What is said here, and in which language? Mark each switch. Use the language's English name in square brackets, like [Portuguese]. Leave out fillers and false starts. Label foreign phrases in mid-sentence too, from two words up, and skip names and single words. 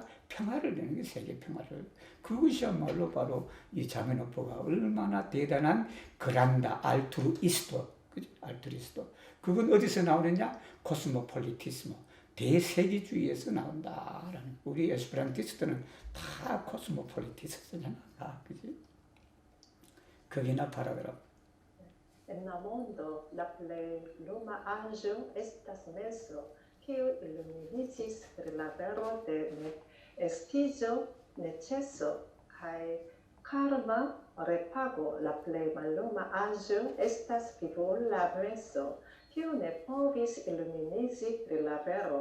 [Korean] 평화를 내는 게 세계 평화를. 그것이야말로 바로 이 자메노프가 얼마나 대단한 그란다 [Esperanto] altruisto, altruisto. [Korean] 그건 어디서 나오느냐? 코스모폴리티스모. 대세계주의에서 나온다라는. 우리 에스페란티스트는 다 코스모폴리티스트잖아. 그지? 거기나 파라그라프. [Esperanto] En la mondo la plej luma aĵo estas menso, kiu iluminiĝis per la vero de estiĝo, neceso kaj karma repago. La plej malluma aĵo estas fivola menso, kiu ne povis iluminiĝi pri la vero.